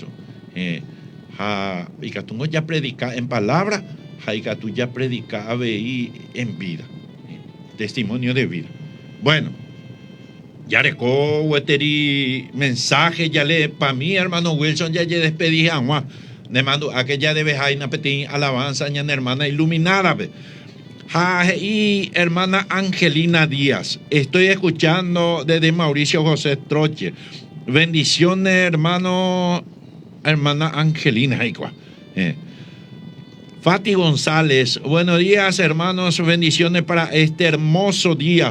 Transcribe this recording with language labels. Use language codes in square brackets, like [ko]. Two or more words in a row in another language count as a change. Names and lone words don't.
[es] Y que tú ya predica en palabra, y que tú ya predica en vida. Testimonio de vida. Bueno. Ya recó Weteri mensaje, ya le para mí, hermano Wilson, ya despedí a Juan. Le mando a que ya debe jaina petín alabanza, ña hermana iluminada. Y hermana Angelina Díaz, estoy escuchando desde Mauricio José Troche. Bendiciones, hermana Angelina. Fati González, buenos días, hermanos, bendiciones para este hermoso día.